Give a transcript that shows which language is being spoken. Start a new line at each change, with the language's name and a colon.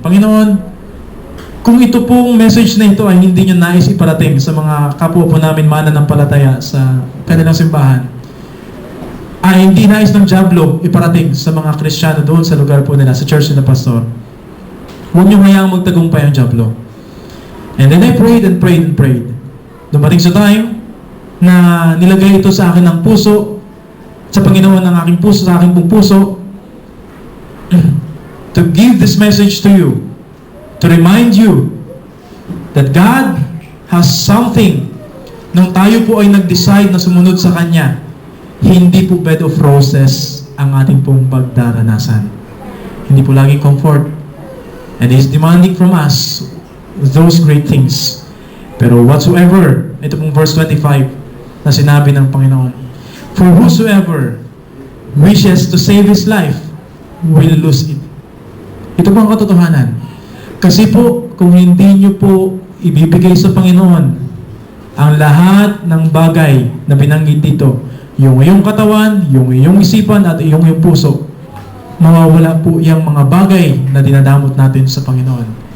Filipino: Panginoon, kung ito pong message na ito ay hindi nyo nais iparating sa mga kapwa po namin mananampalataya sa kanilang simbahan, ay hindi nais ng Diablo iparating sa mga Kristiyano doon sa lugar po nila, sa church nila, Pastor, huwag nyo hayaang magtagumpay ang Diablo.
English: And then I prayed and prayed and prayed.
Filipino: Dumating sa time na nilagay ito sa akin ng puso, sa Panginoon ng aking puso, sa aking pong puso,
English: to give this message to you, to remind you that God has something.
Filipino: Nung tayo po ay nag-decide na sumunod sa Kanya, hindi po bed of roses ang ating pong pagdaranasan. Hindi po laging comfort.
English: And He is demanding from us those great things. Pero whatsoever,
Filipino: ito pong verse 25 na sinabi ng Panginoon,
English: for whosoever wishes to save his life will lose it.
Filipino: Ito po ang katotohanan. Kasi po, kung hindi nyo po ibibigay sa Panginoon ang lahat ng bagay na binanggit dito, yung iyong katawan, yung iyong isipan, at yung puso, mawawala po yung mga bagay na dinadamot natin sa Panginoon.